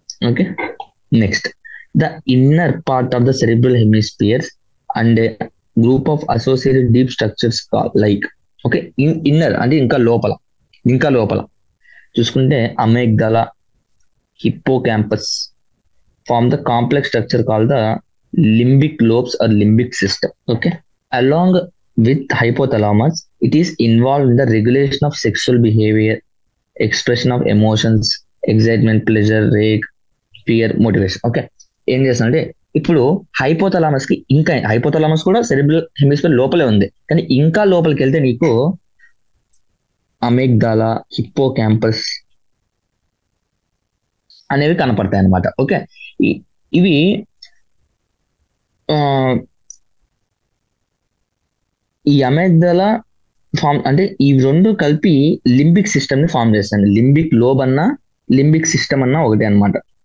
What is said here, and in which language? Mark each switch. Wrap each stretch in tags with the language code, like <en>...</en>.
<en>Okay, next the inner part of the cerebral hemispheres and group of associated deep structures like. Okay, inner</en> <te>అంటే ఇంకా లోపల చూసుకుంటే</te> <en>Amygdala, hippocampus form the complex structure called the limbic lobes or limbic system. Okay, along with hypothalamus, it is involved in the regulation of sexual behavior, expression of emotions, excitement, pleasure, rage, fear, motivation.</en> <te>Okay, ఏం చేస్తానంటే ఇప్పుడు hypothalamus కూడా cerebral hemisphere లోపలే ఉంది, కానీ ఇంకా లోపలికి వెళ్తే నీకు అమెగ్డాలా, హిప్పోకాంపస్ అనేవి కనపడతాయి అన్నమాట. ఓకే, ఇవి ఈ అమెగ్డాలా ఫామ్ అంటే ఈ 2 కలిపి లింబిక్ సిస్టమ్ ని ఫామ్ చేస్తాయి. లింబిక్ లోబ్ అన్నా లింబిక్ సిస్టమ్ అన్నా ఒకటే అనమాట.</te>